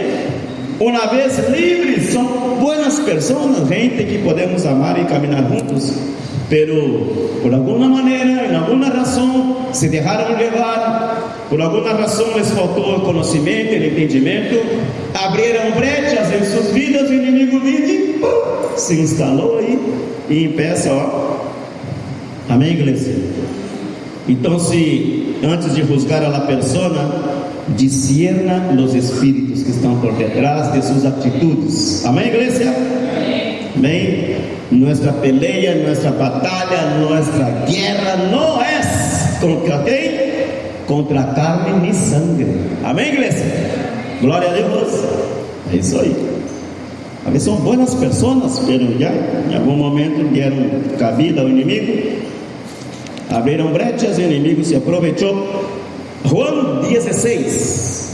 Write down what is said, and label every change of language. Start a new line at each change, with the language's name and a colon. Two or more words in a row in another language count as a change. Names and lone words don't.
Portuguese: Uma vez livres, são boas pessoas, gente que podemos amar e caminhar juntos, pero por alguma maneira, em alguma razão, se deixaram levar, por alguma razão les faltou o conhecimento, o entendimento, abriram brechas em suas vidas, o inimigo vive, se instalou aí e empeça, ó. Amém, igreja? Então, se antes
Spanish: de juzgar a la persona, discierna
Portuguese: os espíritos que estão por detrás de suas atitudes. Amém, igreja? Amém?
Spanish: Nuestra pelea, nuestra batalla, nuestra guerra no es contra quem? Contra carne ni sangre.
Portuguese: Amém, igreja? Glória a Deus. É isso aí. A vezes são boas pessoas, mas já em algum momento deram cabida ao inimigo, abriram brechas e o inimigo se aproveitou. João 16.